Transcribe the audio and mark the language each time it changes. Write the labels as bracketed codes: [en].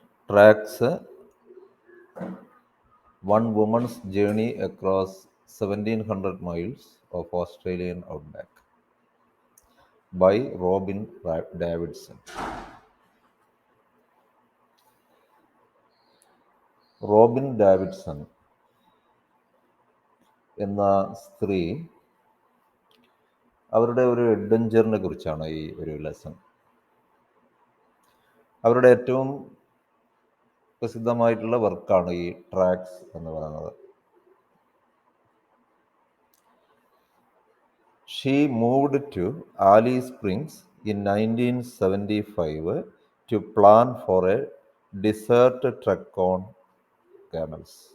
[en] tracks one woman's journey across 1700 miles of Australian outback by Robin Davidson. [ml] Robin ഡാവിഡ്സൺ എന്ന സ്ത്രീ അവരുടെ ഒരു അഡ്വഞ്ചറിനെ കുറിച്ചാണ് ഈ ഒരു ലെസൺ. അവരുടെ ഏറ്റവും പ്രസിദ്ധമായിട്ടുള്ള വർക്കാണ് ഈ ട്രാക്സ് എന്ന് പറയുന്നത്. [en] She moved to Alice Springs in 1975 to plan for a desert trek on camels.